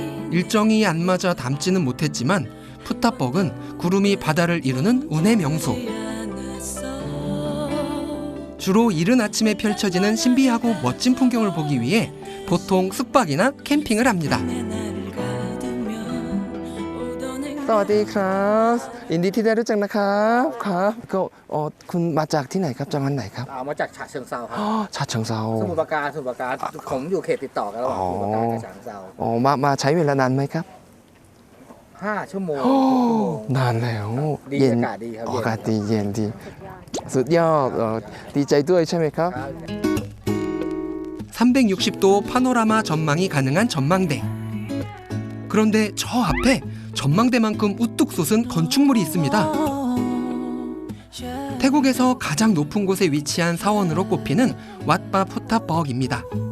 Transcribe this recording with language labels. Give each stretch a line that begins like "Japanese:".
Korean: 일정이 안 맞아 닮지는 못했지만 푸탑벅은 구름이 바다를 이루는 운의 명소. 주로 이른 아침에 펼쳐지는 신비하고 멋진 풍경을 보기 위해 보통 숙박이나 캠핑을 합니다.
Thai: สวัสดีครับยินดีที่ได้รู้จักนะครับครับก็คุณมาจากที่ไหนครับจังหวัดไหนครับ มาจากฉะเชิงเทราครับ ฉะเชิงเทรา สมุทรปราการผมอยู่เขตติดต่อกันระหว่างสมุทรปราการกับฉะเชิงเทรา มาใช้เวลานานไหมครับ 5 ชั่วโมง นานแล้ว ดี เย็น อากาศดีครับ อากาศดีเย็นดีสุดยอดดีใจด้วยใช่ไหมครับ
Korean: 360도 파노라마 전망이 가능한 전망대. 그런데 저 앞에 전망대만큼 우뚝 솟은 건축물이 있습니다. 태국에서 가장 높은 곳에 위치한 사원으로 꼽히는 왓바 푸타벅입니다.